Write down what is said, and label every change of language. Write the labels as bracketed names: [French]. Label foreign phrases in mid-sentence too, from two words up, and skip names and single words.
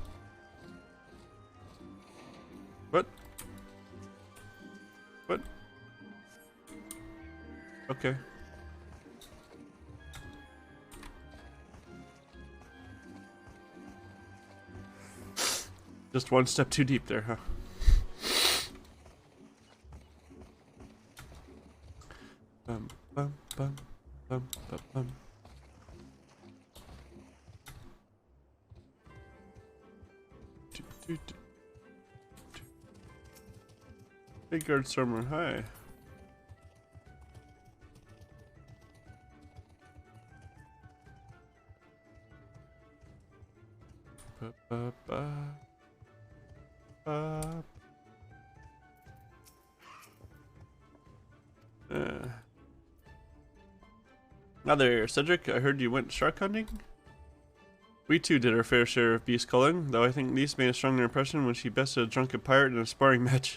[English] What? What? Okay. Just one step too deep there, huh? Bum, bum, bum, bum, bum, bum. Big guard stormer, hi. Ba, ba, ba. Now there, Cedric, I heard you went shark hunting? We too did our fair share of beast culling, though I think Lise made a stronger impression when she bested a drunken pirate in a sparring match.